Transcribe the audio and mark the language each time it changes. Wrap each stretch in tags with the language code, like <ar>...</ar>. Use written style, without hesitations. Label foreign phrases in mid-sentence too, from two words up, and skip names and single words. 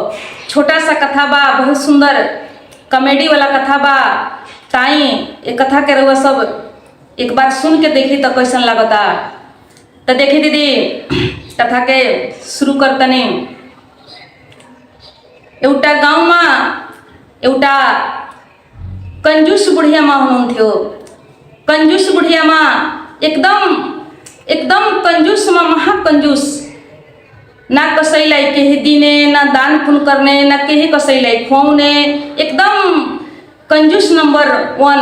<bho>छोटा सा कथा बा, बहुत सुंदर कॉमेडी वाला कथा बा। ताई ये कथा के रउआ सब एक बार सुन के देखी तो कैसन लगता। तो देखी दीदी कथा के शुरू करतनी।</bho> <ne>एटा गाँव में एउटा कंजूस बुढियामा हुनुहुन्थ्यो। कंजूस बुढियामा एकदम एकदम कंजूसमा महाकंजूस, ना कसैलाई केही दिने, ना दान पुण्य गर्ने, ना केही कसैलाई खुवाउने, एकदम कंजूस नंबर 1।</ne>